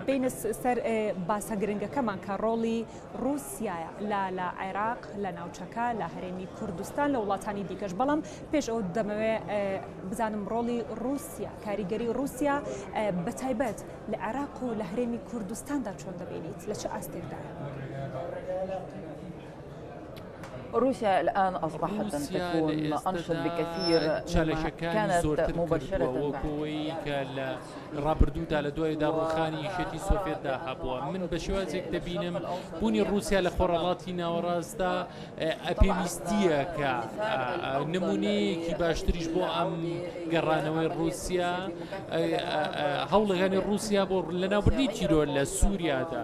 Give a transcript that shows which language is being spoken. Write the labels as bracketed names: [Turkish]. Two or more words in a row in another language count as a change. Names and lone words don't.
[Central Kurdish] بینە سەر باسە گرنگەکەمان کە ڕۆڵی رووسایە لە عێراق، لە ناوچەکە، لە هەرێمی کوردستان، لە وڵاتانی دیکەش. بەڵام پێش ئەو دەمەوێت بزانم ڕۆڵی رووسیا، کاریگەری رووسیا بەتایبەت لە عێراق و لە هەرێمی کوردستاندا چۆن دەبینیت، لە چه ئاستێکدا؟ [Arabic] روسيا الآن أصبحت أن تكون أنشط بكثير مما كانت مباشرة [Central Kurdish] وەکوەوەی کە لە ڕابردوودا لە دوای داڕوخانی شێتی سۆڤێتدا هەبووە. من بە شێوازێک دەبینم بوونی رووسیا لە خۆرهەڵاتی ناوەڕاستدا پێویستیە کە نمونەیەکی باشتریش بۆ ئەم گەڕانەوەی رووسیا هەوڵەکانی رووسیا بۆ لەناوبردنی تیرۆر لە سووریادا.